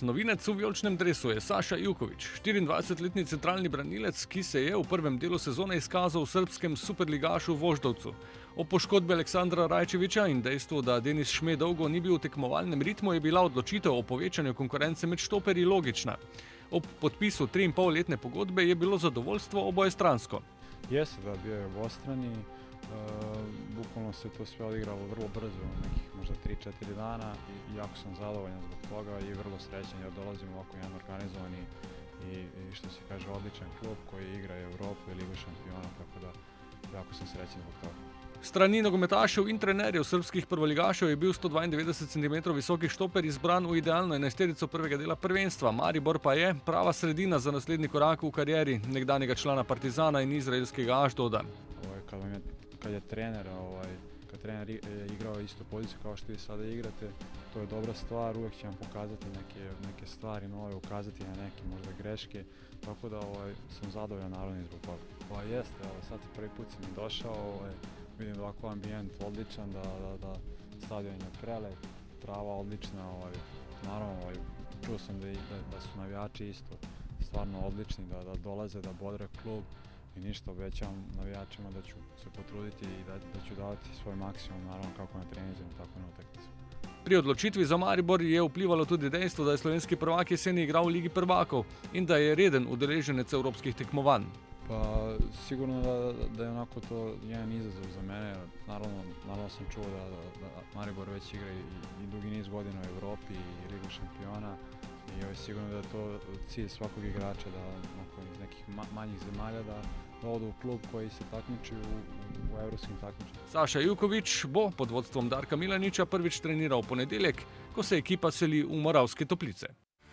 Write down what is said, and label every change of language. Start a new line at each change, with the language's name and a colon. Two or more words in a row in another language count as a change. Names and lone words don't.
Slovenian: Novinec v vijoličnem dresu je Saša Ivković, 24-letni centralni branilec, ki se je v prvem delu sezone izkazal v srbskem superligašu Voždovcu. O poškodbi Aleksandra Rajčevića in dejstvu, da Denis Šme dolgo ni bil v tekmovalnem ritmu, je bila odločitev o povečanju konkurence med štoperji logična. Ob podpisu 3,5-letne pogodbe je bilo zadovoljstvo obojestransko.
Serbian: Jeste da, bio je obostrani. Bukvalno se to sve odigralo vrlo brzo, nekih možda 3-4 dana i jako sam zadovoljan zbog toga i vrlo srećan jer dolazim u ovako jedan organizovani i što se kaže odličan klub koji igra Evropu i Ligu šampiona, tako da jako sam srećan zbog toga.
Slovenian: Strani nogometašev in trenerjev srbskih prvoligašev je bil 192 cm visoki štoper izbran v idealno enajsterico prvega dela prvenstva. Maribor pa je prava sredina za naslednji korak v karieri nekdanjega člana Partizana in izraelskega Ašdoda.
Serbian: Kad trener igrao istu poziciju kao što vi sada igrate, to je dobra stvar, uvijek će vam pokazati neke stvari nove, ukazati na neke možda greške, tako da sam zadovoljan naravno zbog toga. Jeste, sad prvi put sam došao, vidim da ovako ambijent odličan, da stadion je prelep, trava odlična, naravno čuo sam da su navijači isto stvarno odlični, da dolaze, da bodre klub. I ništa, obećavam navijačima da ću se potruditi i da ću davati svoj maksimum, naravno kako na treninzima, tako na utakmici.
Slovenian: Pri odločitvi za Maribor je vplivalo tudi dejstvo, da je slovenski prvak jeseni igral v Ligi prvakov in da je reden udeleženec evropskih tekmovanj.
Serbian: Pa sigurno da je onako to jedan izazov za mene. Naravno sam čuo da Maribor već igra i dugi niz godina u Evropi i Ligu šampiona. I sigurno da je to cilj svakog igrača da iz nekih manjih zemalja da odu u klub koji se takmiči u evropskim takmičenjima.
Slovenian: Saša Ivković bo pod vodstvom Darka Milaniča prvič treniral v ponedeljek, ko se ekipa seli v Moravske Toplice.